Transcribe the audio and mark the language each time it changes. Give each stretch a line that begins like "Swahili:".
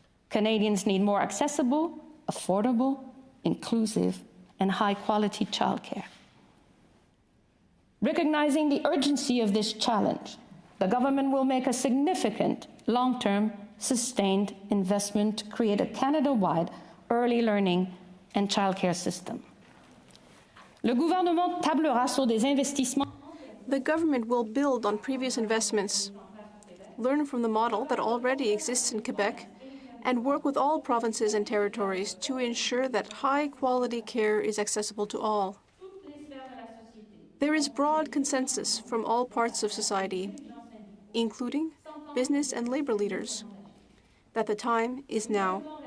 English: Canadians need more accessible, affordable, inclusive, and high-quality childcare. Recognizing the urgency of this challenge, the government will make a significant, long-term, sustained investment to create a Canada-wide early learning and childcare system.
French: Le gouvernement tablera sur des investissements.
English: The government will build on previous investments, learn from the model that already exists in Quebec, and work with all provinces and territories to ensure that high-quality care is accessible to all. There is broad consensus from all parts of society, including business and labor leaders, that the time is now.